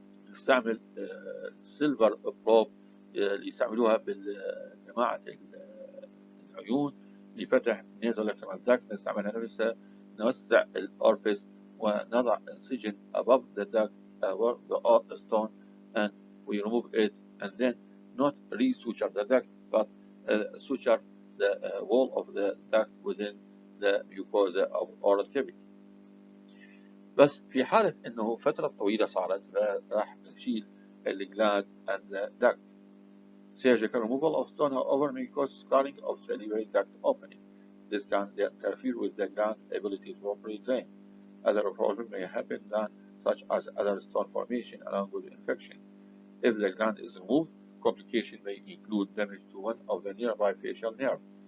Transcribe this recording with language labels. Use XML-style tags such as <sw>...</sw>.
<en>نستعمل silver probe</en> <ar>اللي يستعملوها بجماعة العيون لفتح</ar> <en>nasolacrimal duct،</en> <ar>نستعملها نفسها، نوسع الأورفيس ونضع</ar> <en>incision above the duct or the stone and we remove it, and then not re-suture the duct but suture the wall of the duct within the mucosa of oral cavity.</en> <ar>بس في حالة إنه فترة طويلة صارت راح نشيل الجلاند</ar> <en>and the duct. Surgical removal of stone, however, may cause scarring of salivary duct opening. This can interfere with the gland ability to properly drain. Other problems may happen such as other stone formation along with infection. If the gland is removed, complication may include damage to one of the nearby facial nerve.</en>